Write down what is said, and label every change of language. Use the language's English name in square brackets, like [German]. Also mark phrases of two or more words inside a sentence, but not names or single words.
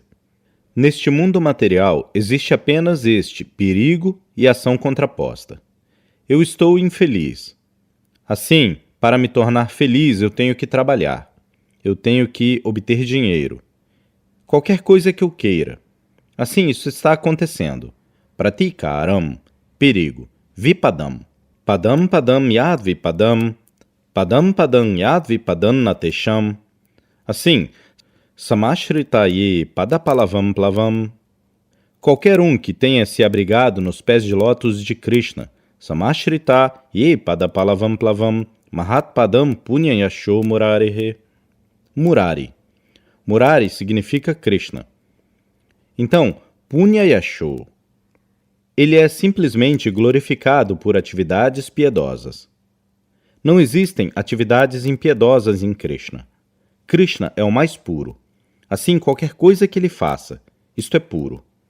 [Portuguese] Neste mundo material existe apenas este perigo e ação contraposta. Eu estou infeliz. Assim, para me tornar feliz, eu tenho que trabalhar. Eu tenho que obter dinheiro. Qualquer coisa que eu queira. Assim, isso está acontecendo. Pratikaram, perigo. Vipadam. [Sanskrit] Padam padam yad vipadam. Padam padam yad vipadam natesham. Assim, samashritaye padapalavam plavam. [Portuguese] Qualquer um que tenha se abrigado nos pés de lótus de Krishna, [Sanskrit] samashrita ye padapalavam plavam, mahatpadam punyayasho murarihe. [Portuguese] Murari. Murari significa Krishna. Então, punyayasho. Ele é simplesmente glorificado por atividades piedosas. Não existem atividades impiedosas em Krishna. Krishna é o mais puro. Assim, qualquer coisa que ele faça, isto é puro.